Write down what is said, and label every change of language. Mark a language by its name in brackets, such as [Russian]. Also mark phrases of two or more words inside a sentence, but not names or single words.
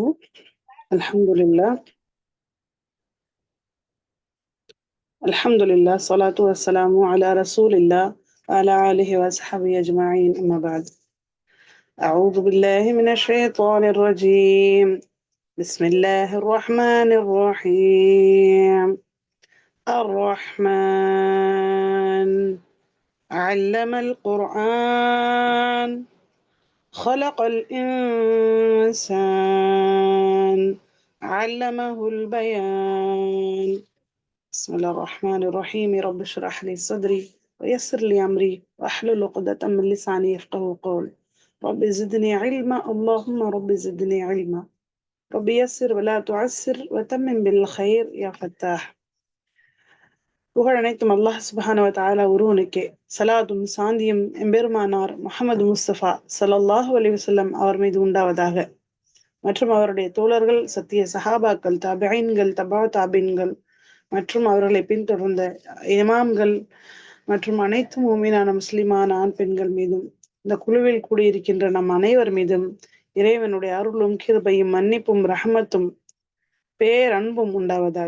[Arabic] الحمد لله الحمد لله الصلاة والسلام على رسول الله وعلى آله وصحبه أجمعين. أما بعد. أعوذ بالله من الشيطان الرجيم. بسم الله الرحمن الرحيم. الرحمن علم القرآن خلق الإنسان علمه البيان. بسم الله الرحمن الرحيم. رب اشرح لي صدري ويسر لي أمري واحلل عقدة من لساني يفقهوا قولي. رب زدني علما. اللهم رب زدني علما. رب يسر ولا تعسر وتمم بالخير يا فتاح. [Tamil] புகழ் அனைத்தும் அல்லாஹ் [Arabic] سبحانه وتعالى [Tamil] ஒருவனுக்கே. சலாத்தும் சாந்தியும் எம்பெருமானார் முஹம்மது முஸ்தபா [Arabic] صلى الله عليه وسلم [Tamil] அவர் மீது உண்டாவதாக. மற்றும் அவருடைய தோழர்கள், சத்திய சஹாபாக்கள், தாபிஈன்கள், தபா தாபீன்கள் மற்றும் அவர்களை பின்தொடர்ந்த இமாம்கள் மற்றும் அனைத்து மூமினான முஸ்லிமான ஆண் பெண்கள் மீதும் இந்த குழுவில் கூடியிருக்கின்ற நம் அனைவர் மீதும் இறைவனுடைய அருளும் கிருபையும் மன்னிப்பும் ரஹமத்தும் பேரன்பும் உண்டாவதாக.